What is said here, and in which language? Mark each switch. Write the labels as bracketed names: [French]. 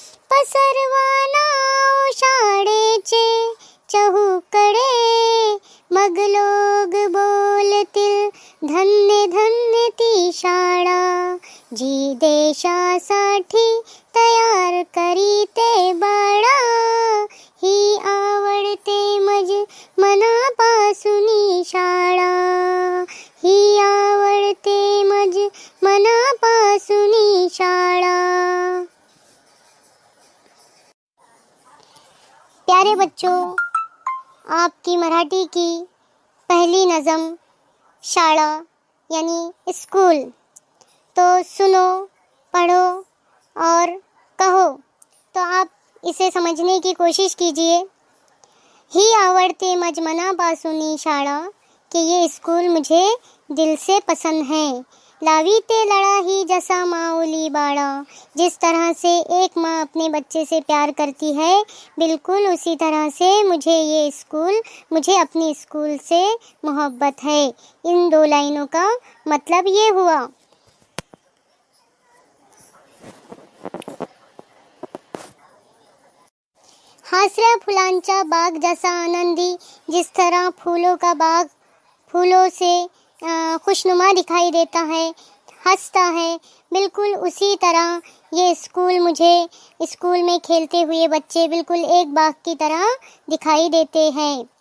[Marathi] पसरवा नाव शाळेचे चहूकडे, मग लोक बोलतील धन्य धन्य ती शाळा, जी देशासाठी तयार करीते बाळा. ही आवडते मज मनापासून शाळा, ही आवडते मज मनापासून शाळा. [Hindi] प्यारे बच्चों, आपकी मराठी की पहली नज़म शाला यानी स्कूल, तो सुनो, पढ़ो और कहो. तो आप इसे समझने की कोशिश कीजिए. [Marathi] ही आवडते मज मनापासून शाळा, [Hindi] कि ये स्कूल मुझे दिल से पसंद है. [Marathi] लावी ते लड़ा ही जसा माऊली बाड़ा. [Hindi] जिस तरह से एक माँ अपने बच्चे से प्यार करती है, बिल्कुल उसी तरह से मुझे अपनी स्कूल से मोहब्बत है. इन 2 लाइनों का मतलब ये हुआ. [Marathi] हासऱ्या फुलांचा बाग जैसा आनंदी. [Hindi] जिस तरह फूलों का बाग फूलों से खुशनुमा दिखाई देता है, हंसता है, बिल्कुल उसी तरह ये स्कूल में खेलते हुए बच्चे बिल्कुल एक बाग की तरह दिखाई देते हैं.